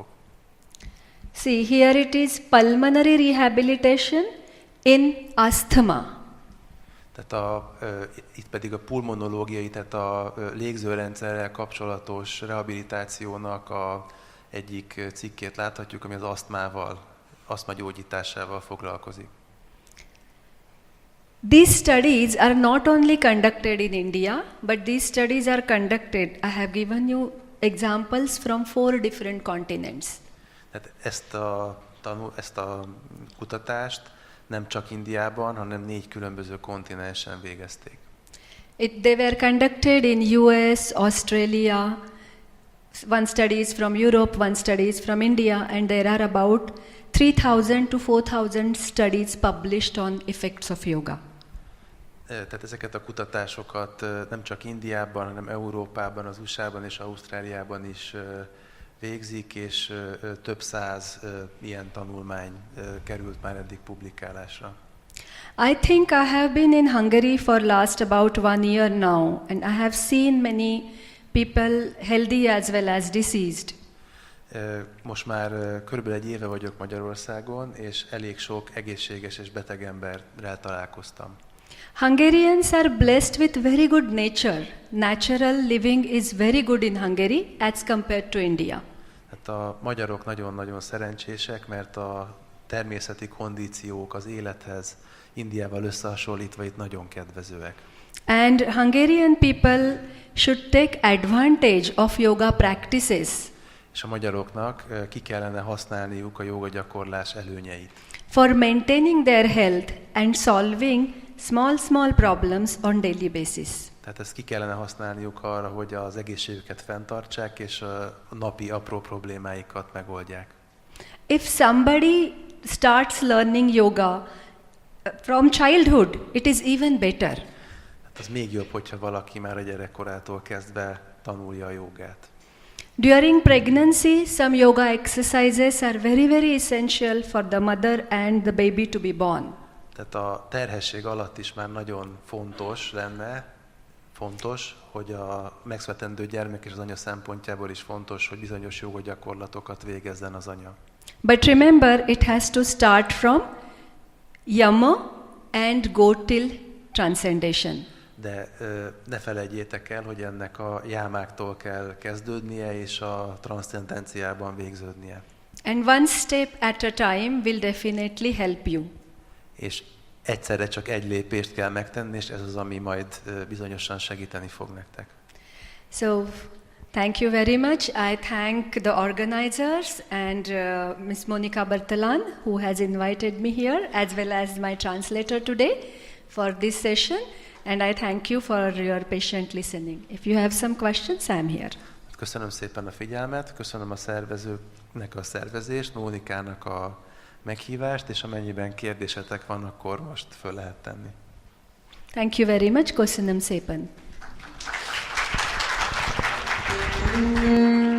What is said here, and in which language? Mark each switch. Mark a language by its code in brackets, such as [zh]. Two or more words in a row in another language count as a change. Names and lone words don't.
[en] See, here it is pulmonary rehabilitation in asthma. [hu] Tehát itt pedig a pulmonológiai, tehát a légzőrendszerrel kapcsolatos rehabilitációnak egyik cikkét láthatjuk, ami az asztma gyógyításával foglalkozik. [en] These studies are not only conducted in India, but these studies are conducted, I have given you examples from 4 different continents. [hu] Tehát ezt a kutatást nem csak Indiában, hanem 4 különböző kontinensen végezték. [en] They were conducted in US, Australia, one study is from Europe, one study is from India, and there are about 3,000 to 4,000 studies published on effects of yoga. [hu] Tehát ezeket a kutatásokat nem csak Indiában, hanem Európában, az USA-ban és Ausztráliában is végzik, és több száz ilyen tanulmány került már eddig publikálásra. [en] I think I have been in Hungary for last about 1 year now, and I have seen many people healthy as well as diseased. [hu] Most már körülbelül 1 éve vagyok Magyarországon, és elég sok egészséges és beteg emberrel találkoztam. [en] Hungarians are blessed with very good nature. Natural living is very good in Hungary as compared to India. [hu] Hát a magyarok nagyon-nagyon szerencsések, mert a természeti kondíciók az élethez Indiával összehasonlítva itt nagyon kedvezőek. [en] And Hungarian people should take advantage of yoga practices [hu] És a magyaroknak ki kellene használniuk a jóga gyakorlás előnyeit. [en] for maintaining their health and solving small problems on daily basis. [hu] Tehát ezt ki kellene használniuk arra, hogy az egészségüket fenntartsák, és a napi apró problémáikat megoldják. [en] If somebody starts learning yoga from childhood, it is even better. [hu] Hát az még jobb, hogyha valaki már a gyerekkorától kezdve tanulja a jogát. [en] During pregnancy, some yoga exercises are very essential for the mother and the baby to be born. [hu] Tehát a terhesség alatt is már nagyon fontos, hogy a megszületendő gyermek és az anya szempontjából is fontos, hogy bizonyos joga gyakorlatokat végezzen az anya. [en] But remember, it has to start from yama and go till transcendation. [hu] De ne felejtjétek el, hogy ennek a jámáktól kell kezdődnie, és a transzcendenciában végződnie. [en] And one step at a time will definitely help you. [hu] És egyszerre csak egy lépést kell megtenni, és ez az, ami majd bizonyosan segíteni fog nektek. [en] So, thank you very much. I thank the organizers and Ms. Monica Bertalan, who has invited me here, as well as my translator today for this session. And I thank you for your patient listening. If you have some questions, I'm here. [hu] Köszönöm szépen a figyelmet, köszönöm a szervezőknek a szervezést, Mónikának a meghívást, és amennyiben kérdésetek van, akkor most föl lehet tenni. [en] Thank you very much. [hu] Köszönöm szépen.